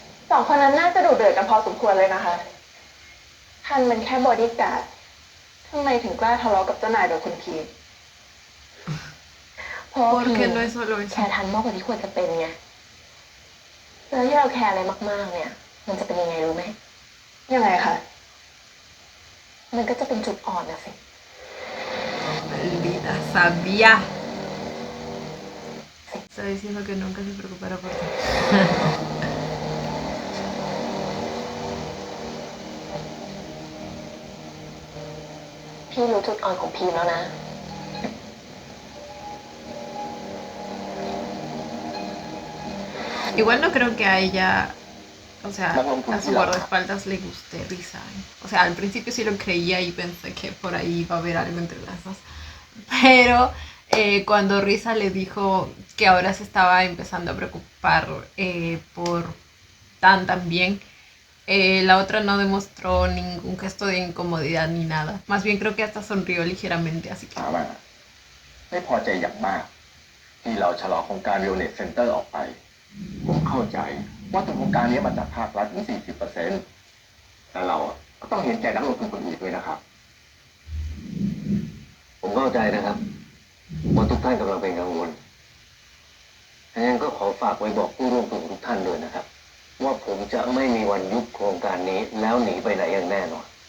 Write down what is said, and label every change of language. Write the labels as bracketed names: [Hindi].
[Thai] สองคนนั้นน่าจะดุเดือดกันพอสมควรเลยนะคะทันเป็นแค่บอดี้การ์ดทำไมถึงกล้าทะเลาะกับเจ้านายโดยคุณพีทเพราะว่าพี [Spanish] Porque no es solo [Thai] แค [Spanish] eso. [Thai] ร์ทันมากกว่าที่ควรจะเป็นไงแล้วที่เราแคร์อะไรมากๆเนี่ย มันจะเป็นยังไงรู้ไหมยังไงคะมันก็จะเป็นจุดอ่อนนะสิ [Spanish] Maldita sabía. Está diciendo que nunca se preocupará por ti. [Thai] พี่รู้จุดอ่อนของพีแล้วนะ [Spanish] Igual no creo que a ella, o sea, a su guardaespaldas le guste Risa. O sea, al principio sí lo creía y pensé que por ahí iba a haber algo entre las dos. Pero cuando Risa le dijo que ahora se estaba empezando a preocupar por Tan también, la otra no demostró ningún gesto de incomodidad ni nada. Más bien creo que hasta sonrió ligeramente, así que... [Thai] ไม่พอใจอย่างมาก ที่เราชะลอโครงการ Wellness Center ออกไป ผมเข้าใจว่าโครงการนี้มาจากภาครัฐที่ 40% แต่เราก็ต้องเห็นใจนักลงทุนคนอื่นด้วยนะครับ ผมเข้าใจนะครับว่าทุกท่านกำลังเป็นกังวลดังนั้นก็ขอฝากไว้บอกผู้ร่วมทุนทุกท่านด้วยนะครับ ว่าผมจะไม่มีวันยุบโครงการนี้แล้วหนีไปไหนอย่างแน่นอน